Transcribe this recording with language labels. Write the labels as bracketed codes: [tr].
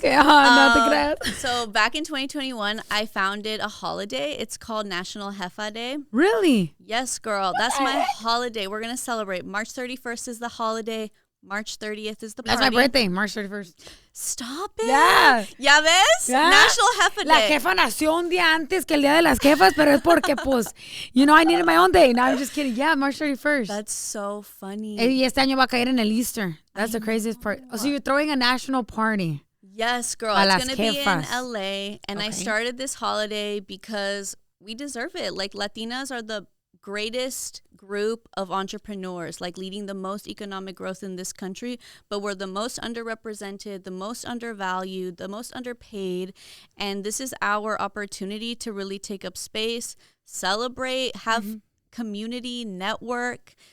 [es] Okay, no te creas. [en] So back in 2021, I founded a holiday. It's called National Jefa Day. Really? Yes, girl. That's my holiday. We're going to celebrate. March 31st is the holiday. March 30th is the party. That's my birthday, March 31st. Stop it. Yeah. [es] ¿Ya ves? [en] Yeah. National Jefa Day. [es] La jefa nació un día antes que el Día de las Jefas, pero es porque, pues, [en] you know, I needed my own day. No, I'm just kidding. Yeah, March 31st. That's so funny. [es] Y este año va a caer en el Easter. [en] That's the craziest part. Oh, so you're throwing a national party. Yes, girl. It's going to be in LA. And I started this holiday because we deserve it. Like, Latinas are the greatest group of entrepreneurs, like leading the most economic growth in this country, but we're the most underrepresented, the most undervalued, the most underpaid, and this is our opportunity to really take up space, celebrate, have community, network.